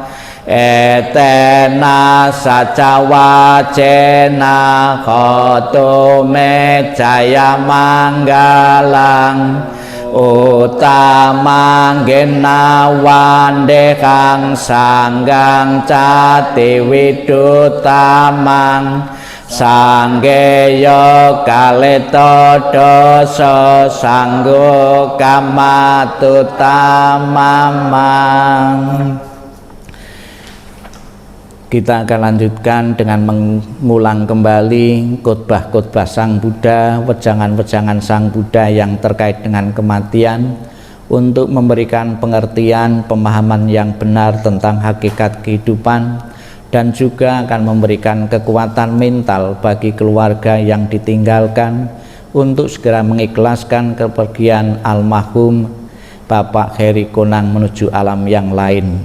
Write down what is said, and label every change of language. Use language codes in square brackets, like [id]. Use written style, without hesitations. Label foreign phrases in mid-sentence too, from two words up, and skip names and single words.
[pi] etena sacawacena khotu me jaya manggalang utamang gena wandekang sanggang cati widutamang sanggeyo kaleto doso sanggo kamatutamamang. [id] Kita akan lanjutkan dengan mengulang kembali khotbah-khotbah Sang Buddha, wejangan-wejangan Sang Buddha yang terkait dengan kematian untuk memberikan pengertian, pemahaman yang benar tentang hakikat kehidupan dan juga akan memberikan kekuatan mental bagi keluarga yang ditinggalkan untuk segera mengikhlaskan kepergian almarhum Bapak Heri Konang menuju alam yang lain.